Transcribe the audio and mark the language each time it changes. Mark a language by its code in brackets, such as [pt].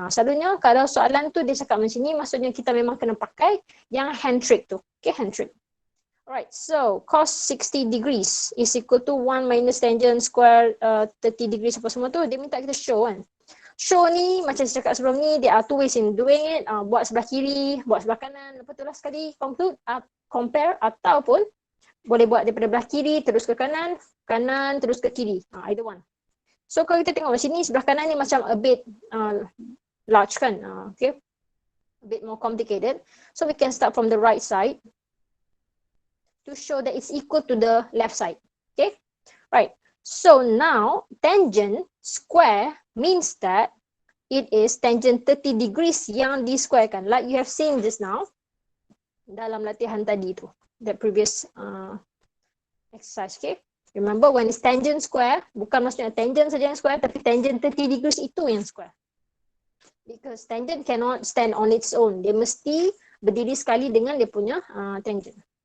[ms] Selalunya kalau soalan tu dia cakap macam ni, maksudnya kita memang kena pakai yang hand trick tu. Okay, hand trick. [en] Alright, so cos 60 degrees is equal to 1 minus tangent square 30 degrees [ms] apa semua tu. Dia minta kita show kan. Show ni macam saya cakap sebelum ni, [en] there are two ways in doing it. [ms] Buat sebelah kiri, buat sebelah kanan. Lepas tu lah sekali conclude, compare ataupun boleh buat daripada belah kiri terus ke kanan, kanan terus ke kiri. [en] Either one. So [ms] kalau kita tengok sini, sebelah kanan ni macam [en] a bit large kan. Okay. A bit more complicated. So we can start from the right side to show that it's equal to the left side. Okay. Right. So now tangent square means that it is tangent 30 degrees [ms] yang di square kan. [en] Like you have seen just now [ms] dalam latihan tadi tu. [en] The previous exercise. Okay. Remember when it's tangent square, [ms] bukan maksudnya tangent saja yang square, [en] tapi tangent 30 degrees itu yang square. Because tangent cannot stand on its own. [ms] Dia mesti berdiri sekali dengan dia punya tangent.